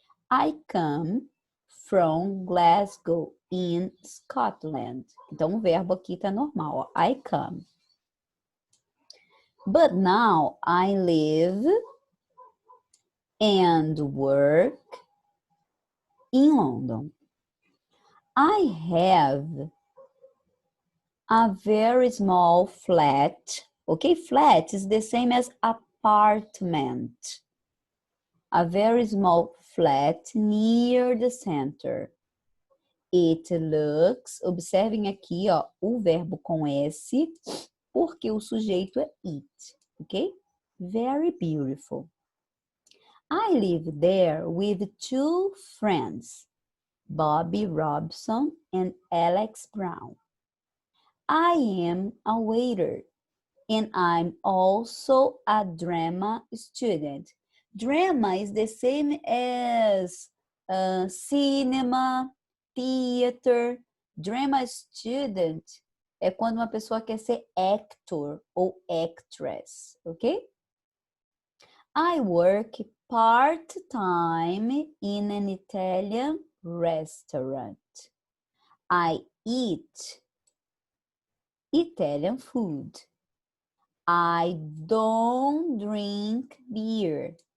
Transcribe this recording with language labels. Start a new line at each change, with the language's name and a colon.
English: I come from Glasgow, in Scotland.
Portuguese: Então, o verbo aqui está normal, ó.
English: I come. But now I live and work in London. I have a very small flat. Okay, flat is the same as apartment. A very small flat near the center. It looks,
Portuguese: observem aqui, ó, o verbo com S, porque o sujeito é it, ok?
English: Very beautiful. I live there with two friends, Bobby Robson and Alex Brown. I am a waiter and I'm also a drama student. Drama is the same as cinema, theater.
Portuguese: Drama student é quando uma pessoa quer ser actor ou actress, ok?
English: I work part-time in an Italian restaurant. I eat Italian food. I don't drink beer.